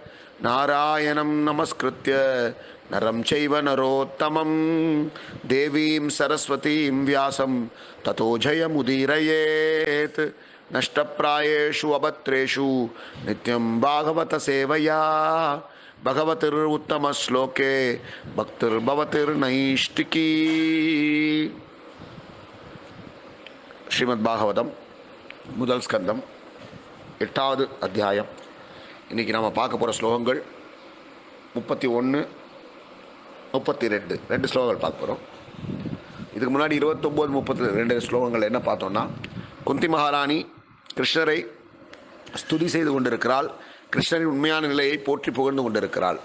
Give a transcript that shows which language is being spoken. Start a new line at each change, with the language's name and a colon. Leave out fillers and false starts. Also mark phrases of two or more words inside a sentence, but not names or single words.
Sanskrit: नारायणं नमस्कृत्य नरं चैव नरोत्तमम् देवीं सरस्वतीं व्यासं ततो जयमुदीरयेत् नष्टप्रायेषु अभद्रेषु नित्यं भागवत सेवया भगवति उत्तम श्लोके भक्तिर् भवति नैष्ठिकी.
Tamil: Srimad Bhagavatam முதல் ஸ்கந்தம் 8வது அத்தியாயம். இன்றைக்கி நாம் பார்க்க போகிற ஸ்லோகங்கள் 31, 32 ரெண்டு ஸ்லோகங்கள் பார்க்க போகிறோம். இதுக்கு முன்னாடி 29, 32 ஸ்லோகங்கள் என்ன பார்த்தோம்னா, குந்தி மகாராணி கிருஷ்ணரை ஸ்துதி செய்து கொண்டிருக்கிறாள், கிருஷ்ணரின் உண்மையான நிலையை போற்றி புகழ்ந்து கொண்டிருக்கிறாள்.